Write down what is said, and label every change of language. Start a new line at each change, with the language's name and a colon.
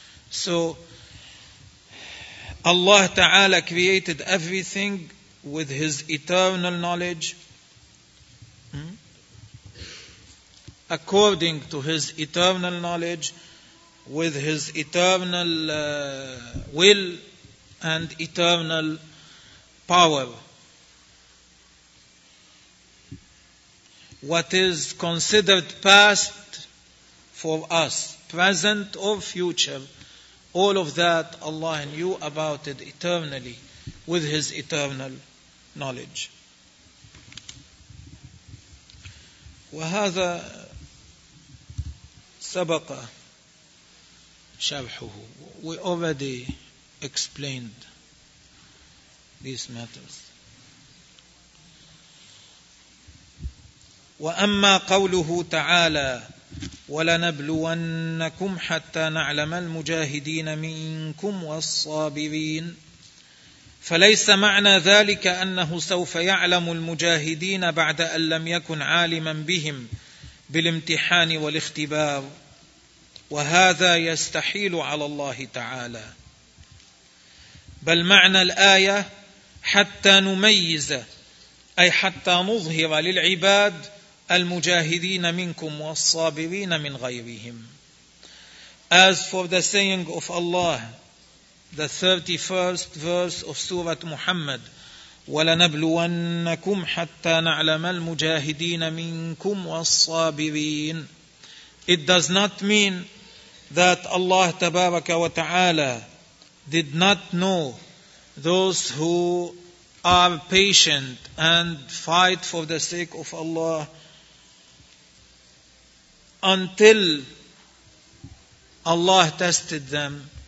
English: So Allah Ta'ala created everything with His eternal knowledge, according to His eternal knowledge, with His eternal will and eternal power. What is considered past for us, present or future, all of that Allah knew about it eternally with His eternal knowledge.
Arabic: وهذا سبق شرحه.
English: We already explained these matters.
Arabic: وأما قوله تعالى ولنبلونكم حتى نعلم المجاهدين منكم والصابرين، فليس معنى ذلك أنه سوف يعلم المجاهدين بعد أن لم يكن عالما بهم بالامتحان والاختبار، وهذا يستحيل على الله تعالى، بل معنى الآية حتى نميز، أي حتى نظهر للعباد المجاهدين منكم والصابرين من غيرهم.
English: As for the saying of Allah, the 31st verse of Surah Muhammad,
Arabic: وَلَنَبْلُوَنَّكُمْ حَتَّى نَعْلَمَ الْمُجَاهِدِينَ مِنْكُمْ وَالصَّابِرِينَ,
English: it does not mean that Allah Tabaraka wa Ta'ala did not know those who are patient and fight for the sake of Allah until Allah tested them.